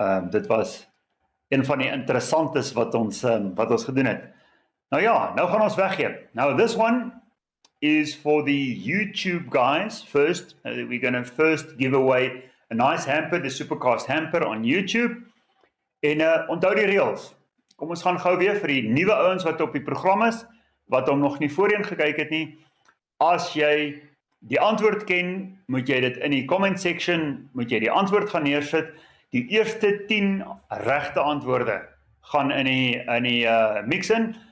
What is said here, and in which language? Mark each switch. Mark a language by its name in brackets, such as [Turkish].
[Afrikaans] Dit was een van die interessantes wat ons gedoen het. Nou ja, nou gaan ons weggee. [English] Now this one is for the YouTube guys first. We're going to first give away a nice hamper, the Supercast hamper on YouTube. [Afrikaans] En onthou die reëls. Kom ons gaan gou weer vir die nuwe ouens wat op die program is, wat hom nog nie voorheen gekyk het nie. As jy die antwoord ken, moet jy dit in die comment section, moet jy die antwoord gaan neersit. Die eerste 10 regte antwoorde gaan in die mix in.